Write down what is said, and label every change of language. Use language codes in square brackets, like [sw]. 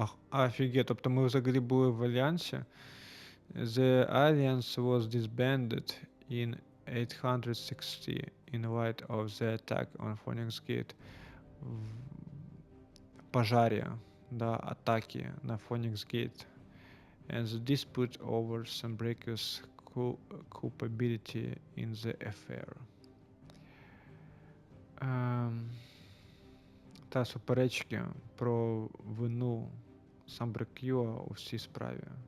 [uk] Офігеть, тобто ми взагалі були в Альянсі. [en] The Alliance was disbanded in 860 in light of the attack on Phoenix Gate. [uk] Пожарі, да, атаки на Phoenix Gate. [en] And the dispute over Sambricus' culpability in the affair. [uk] Та суперечки про вину Самбрик'юа у всій справі.